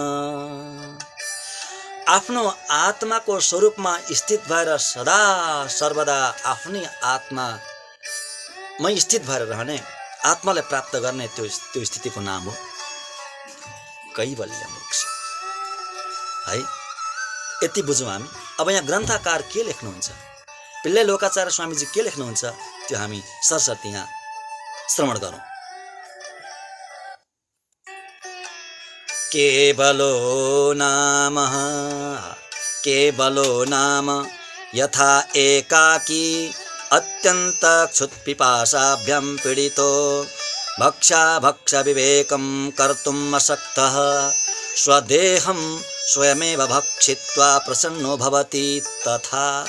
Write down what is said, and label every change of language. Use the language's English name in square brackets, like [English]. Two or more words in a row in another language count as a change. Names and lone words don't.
[Nepali] आफ्नो आत्माको स्वरूपमा स्थित भएर सदा सर्वदा आफ्नै आत्मामै स्थित भएर रहने, आत्मालाई प्राप्त गर्ने त्यो स्थितिको नाम हो कैवल्य मोक्ष है। यति बुझौँ हामी। अब यहाँ ग्रन्थकार के लेख्नुहुन्छ, पिल्ले लोकाचार्य स्वामीजी के लेख्नुहुन्छ, त्यो हामी सरसर्ती यहाँ श्रवण गरौँ। [Sanskrit] केवलो नाम यथा एकाकी अत्यन्त क्षुत्पिपासाभ्यां पीडितो भक्ष विवेकं कर्तुम् अशक्तः स्वदेहं स्वयमेव भक्षित्वा प्रसन्नो भवति तथा